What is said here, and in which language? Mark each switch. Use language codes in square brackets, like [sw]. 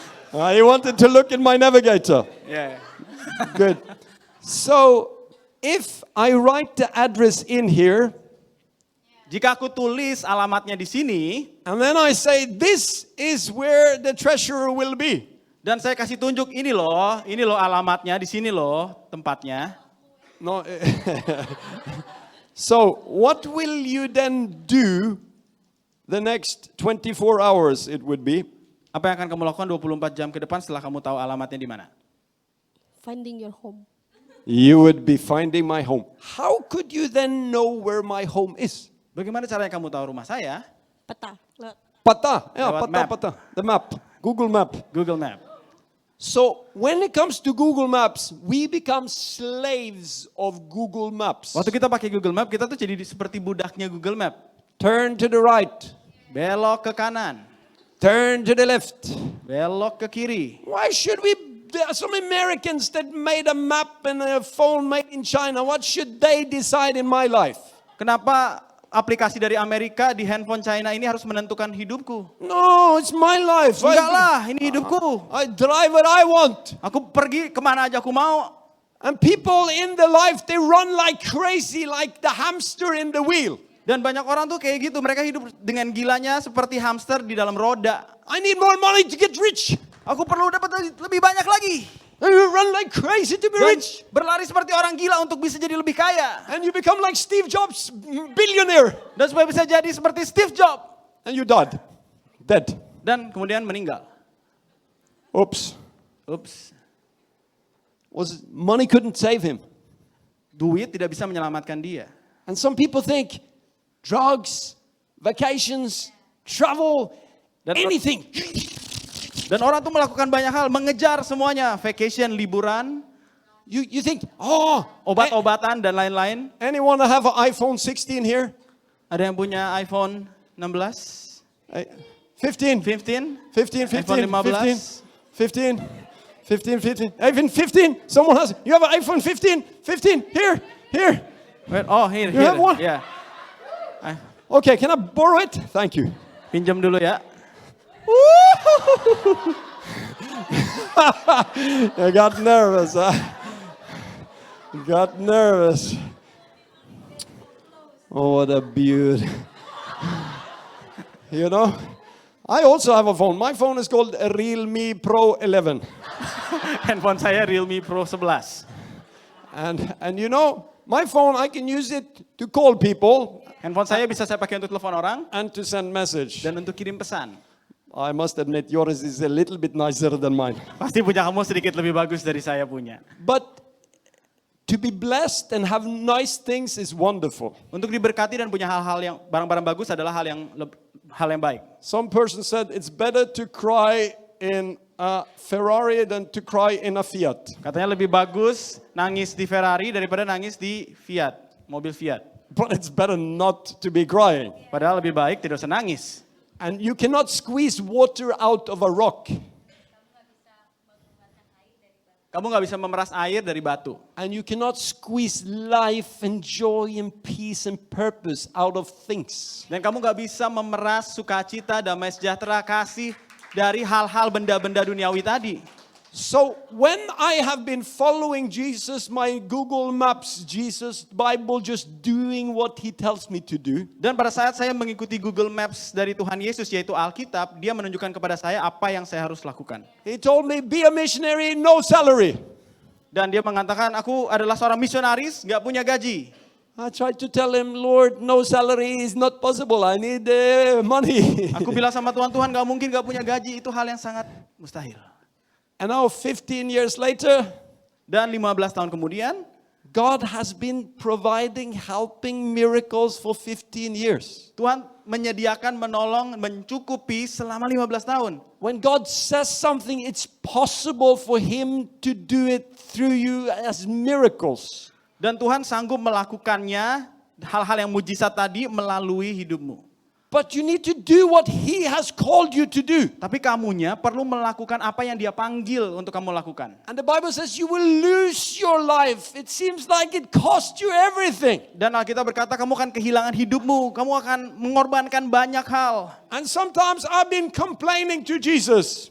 [en] I wanted to look in my navigator. Yeah. Good. So, if I write the address in here, [id] Jika aku tulis alamatnya di sini, [en] and then I say, this is where the treasure will be. [id] dan saya kasih tunjuk ini loh alamatnya, di sini loh tempatnya. [en] No. So, what will you then do the next 24 hours it would be? [id] Apa yang akan kamu lakukan 24 jam ke depan setelah kamu tahu alamatnya di mana? [en] Finding your home. You would be finding my home. How could you then know where my home is? [id] Bagaimana caranya kamu tahu rumah saya? Peta. Lewat. Pata. Yeah, Lewat pata, [en] map. pata. The map. Google Map. Google Map. So, when it comes to Google Maps, we become slaves of Google Maps. [id] Waktu kita pakai Google Map, kita tuh jadi seperti budaknya Google Map. [en] Turn to the right. [id] Belok ke kanan, [en] Turn to the left. [id] belok ke kiri. [en] Why should we? There are some Americans that made a map and a phone made in China. What should they decide in my life? [id] Kenapa aplikasi dari Amerika di handphone China ini harus menentukan hidupku? [en] No, it's my life. [id] Enggak lah, ini hidupku. [en] I drive what I want. [id] Aku pergi kemana aja aku mau. [en] And people in the life, they run like crazy, like the hamster in the wheel. [id] Dan banyak orang tuh kayak gitu, mereka hidup dengan gilanya seperti hamster di dalam roda. [en] I need more money to get rich. [id] Aku perlu dapat lebih banyak lagi. [en] And you run like crazy to be [id] Dan [en] rich. [id] berlari seperti orang gila untuk bisa jadi lebih kaya. [en] And you become like Steve Jobs, billionaire. [id] Dan supaya bisa jadi seperti Steve Jobs. [en] And you died. Dead. [id] Dan kemudian meninggal. [en] Oops. [id] Ups. [en] Money couldn't save him. [id] Duit tidak bisa menyelamatkan dia. [en] And some people think drugs, vacations, travel, [id] Dan- [en] anything. [id] Dan orang tuh melakukan banyak hal, mengejar semuanya. Vacation, liburan, [en] You think, oh, [id] obat-obatan, dan lain-lain. [en] anyone have an iPhone 16 here? [id] Ada yang punya iPhone 16? [en] 15. 15? 15, 15, iPhone 15. 15, 15, 15. iPhone 15. Someone has. You have an iPhone 15. 15. Here. Wait, oh, here. You have one? Yeah. Okay, can I borrow it? Thank you. [id] Pinjam dulu ya. [en] I got nervous. Got nervous. Oh, what a beauty. You know, I also have a phone. My phone is called a Realme Pro 11. [id] Handphone saya Realme Pro 11. [en] And you know, my phone, I can use it to call people [id] Handphone saya bisa saya pakai untuk telepon orang [en] and to send message. [id] dan untuk kirim pesan. [en] I must admit, yours is a little bit nicer than mine. [id] Pasti punya kamu sedikit lebih bagus dari saya punya. [en] But to be blessed and have nice things is wonderful. [id] Untuk diberkati dan punya hal-hal yang barang-barang bagus adalah hal yang baik. [en] Some person said it's better to cry in a Ferrari than to cry in a Fiat. [id] Katanya lebih bagus nangis di Ferrari daripada nangis di Fiat, mobil Fiat. [en] But it's better not to be crying. [id] Padahal lebih baik tidak usah nangis. [en] And you cannot squeeze water out of a rock. [id] Kamu nggak bisa memeras air dari batu. [en] And you cannot squeeze life and joy and peace and purpose out of things. [id] Dan kamu nggak bisa memeras sukacita, damai sejahtera, kasih dari hal-hal benda-benda duniawi tadi. [en] So when I have been following Jesus, my Google Maps, Jesus Bible, just doing what he tells me to do. [id] Dan pada saat saya mengikuti Google Maps dari Tuhan Yesus yaitu Alkitab, dia menunjukkan kepada saya apa yang saya harus lakukan. [en] He told me, be a missionary, no salary. [id] Dan dia mengatakan, aku adalah seorang misionaris, nggak punya gaji. [en] I tried to tell him, Lord, no salary is not possible. I need money. [id] Aku bilang sama Tuhan, Tuhan nggak mungkin nggak punya gaji, itu hal yang sangat mustahil. [en] And now 15 years later, [id] Dan 15 tahun kemudian, [en] God has been providing, helping miracles for 15 years. [id] Tuhan menyediakan, menolong, mencukupi selama 15 tahun. [en] When God says something, it's possible for him to do it through you as miracles. [id] Dan Tuhan sanggup melakukannya, hal-hal yang mujizat tadi melalui hidupmu. [en] But you need to do what he has called you to do. [id] Tapi kamunya perlu melakukan apa yang dia panggil untuk kamu lakukan. [en] And the Bible says you will lose your life. It seems like it cost you everything. [id] Dan Alkitab berkata kamu akan kehilangan hidupmu, kamu akan mengorbankan banyak hal. [en] And sometimes I've been complaining to Jesus.